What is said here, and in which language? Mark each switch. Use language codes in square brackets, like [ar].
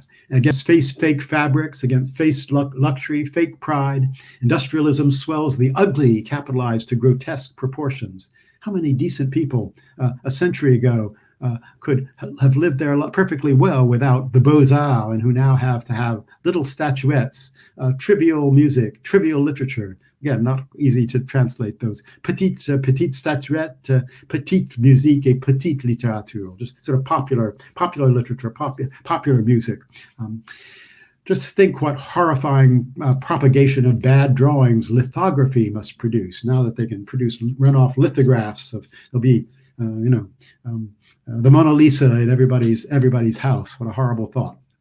[en] Against fake fabrics, against face luxury, fake pride. Industrialism swells the ugly, capitalized to grotesque proportions. How many decent people a century ago could have lived their life perfectly well without the Beaux-Arts, and who now have to have little statuettes, trivial music, trivial literature. Again, not easy to translate those. [fr] Petite statuette, petite musique, et petite littérature. [en] Just sort of popular literature, popular music. Just think what horrifying propagation of bad drawings lithography must produce. Now that they can run off lithographs there'll be, the Mona Lisa in everybody's house. What a horrible thought.